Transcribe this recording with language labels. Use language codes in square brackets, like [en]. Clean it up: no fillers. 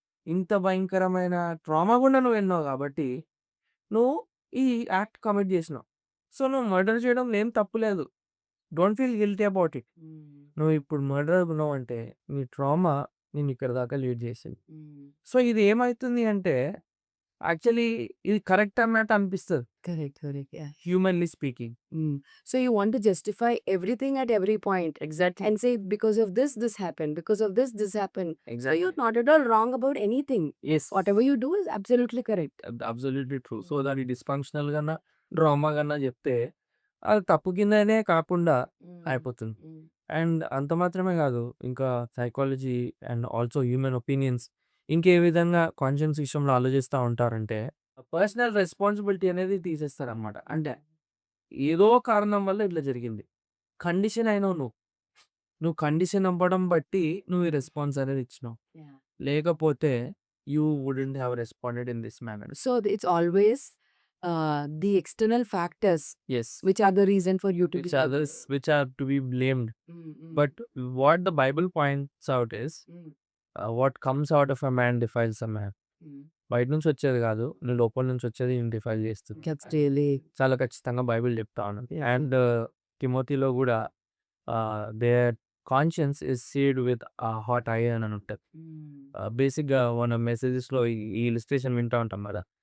[te] ఇంత భయంకరమైన ట్రామా గుండా నువ్వు వెళ్ళినావు గాబట్టి, నువ్వు ఈ యాక్ట్ కమిట్ జేసినావు. సో, నువ్వు మర్డర్ చేయడంలో ఏం తప్పు లేదు. [en] Don't feel guilty about it. Hmm. [te] నువ్వు ఇప్పుడు మర్డరర్ ఉన్నావంటే, నీ ట్రామా నిన్ను ఇక్కడి దాకా లీడ్ జేసింది. హ్మ్. సో, ఇది ఏమైతుంది అంటే, యాక్చువల్లీ ఇది కరెక్ట్ అన్నట్టు అనిపిస్తది. [en] Correct. Correct. Yeah! Humanly speaking. So you want to justify everything at every point exactly. and say because of this, this happened. Because of this happened. So exactly. you're not at all wrong about anything. Yes. Whatever you do is absolutely correct. Absolutely true. [te] So, దాన్ని dysfunctional గన్నా, drama గన్నా జెప్తే, అది తప్పు కిందనే కాకుండా అయిపోతుంది. Mm. And అంత మాత్రమే గాదు, ఇంకా psychology and also human opinions ఇంకే విధంగా కాన్షియన్స్ విషయంలో ఆలోచిస్తా ఉంటారంటే, పర్సనల్ రెస్పాన్సిబిలిటీ అనేది తీసేస్తారనమాట. అంటే, ఏదో కారణం వల్ల ఇట్లా జరిగింది. కండిషన్ అయినావు నువ్వు. నువ్వు కండిషన్ అవ్వడం బట్టి నువ్వు ఈ రెస్పాన్స్ అనేది ఇచ్చినావు. [en] Yeah. [te] లేకపోతే [en] You wouldn't have responded in this manner. So it's always the external factors yes. which are the reason for you to be. Which are to be blamed. Mm. But what the Bible points out is, Mm. what comes out of a man defiles a man. Mm. [te] బయట నుంచి వచ్చేది కాదు. నీ లోపల నుంచి వచ్చేది నిన్ను defile చేస్తుంది. [en] That's really. [te] చాలా ఖచ్చితంగా బైబిల్ చెప్తా ఉన్నది. అండ్ తిమోతిలో కూడా [en] there conscience is seared with hot iron [te] అని ఉంటది. Mm. బేసిక్‌గా మన మెసేజెస్‌లో ఈ ఇలిస్ట్రేషన్ వింటా ఉంటాం కదా!